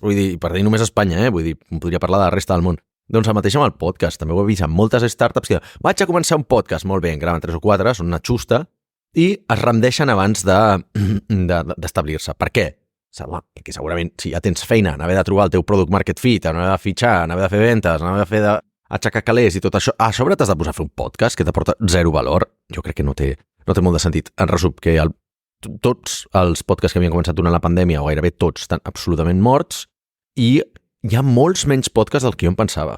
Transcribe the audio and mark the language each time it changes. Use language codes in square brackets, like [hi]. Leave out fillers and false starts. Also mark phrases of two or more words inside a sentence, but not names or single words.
[ca] Vull dir, per dir només Espanya, vull dir, podria parlar de la resta del món. Doncs el mateix amb el podcast. També ho he vist en moltes startups que vaig a començar un podcast, molt bé, en graven 3 o 4, són una xusta, i es rendeixen abans d'establir-se. Per què? Perquè segurament si ja tens feina en haver de trobar el teu [en] product market fit, [ca] en haver de fitxar, en haver de fer ventes, en haver de fer aixecar calés i tot això, a sobre t'has de posar a fer un podcast que t'aporta 0 valor. Jo crec que no té molt de sentit. En resum, que tots els podcasts que havien començat durant la pandèmia, o gairebé tots, estan absolutament morts, i hi ha molts menys podcasts del que jo em pensava.